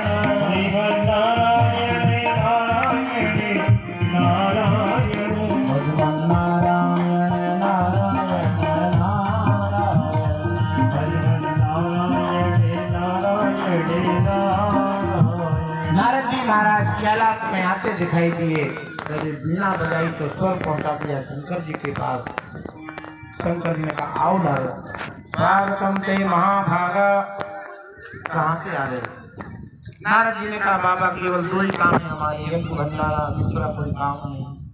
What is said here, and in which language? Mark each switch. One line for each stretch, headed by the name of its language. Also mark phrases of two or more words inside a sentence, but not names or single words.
Hindi: श्रीमन नारायण नारायण नारायण भगवान नारायण नारायण नारायण भगवान नारायण नारायण नारायण। नारद जी महाराज कैलाश में आते दिखाई दिए। जब वीणा बजाई तो स्वर पहुंचा दिया शंकर जी के पास। शंकर जी ने कहा आओ नारद,
Sanskrit: स्वागतम ते महाभागा।
Hindi: कहाँ से आ रहे? नारद जी ने कहा बाबा केवल 2 ही काम है हमारे, यज्ञ भंडारा, दूसरा कोई काम नहीं।